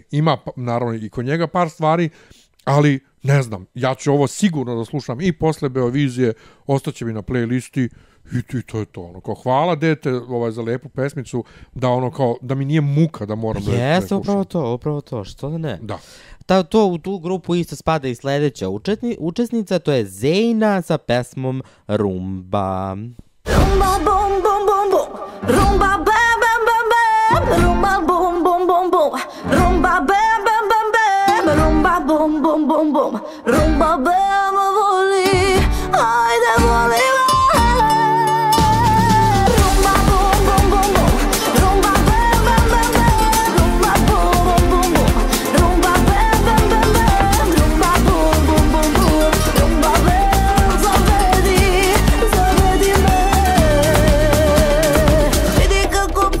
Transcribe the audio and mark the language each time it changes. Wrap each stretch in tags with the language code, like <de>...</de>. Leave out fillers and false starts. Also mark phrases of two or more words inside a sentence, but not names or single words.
<sr>Ima naravno i kod njega par stvari, ali ne znam, ja ću ovo sigurno da slušam i posle Beovizije, ostaće mi na playlisti i to je to. Ono, kao, hvala dete za lepu pesmicu, da ono kao, da mi nije muka da moram da je slušam. Upravo to, što da ne? Da. U tu grupu isto spada i sljedeća učesnica, to je Zejna sa pesmom Rumba. Rumba bum bum bum bum, rumba bam bam bam bam, rumba bum bum bum bum, rumba bam bam bam bam, rumba bum bum bum bum, rumba bam voli, ajde voli me. Rumba bum bum bum bum, rumba bam bam bam bam, rumba bum bum bum bum, rumba bam bam bam bam, rumba bum bum bum bum, rumba bam zavedi me. Vidi kako</sr>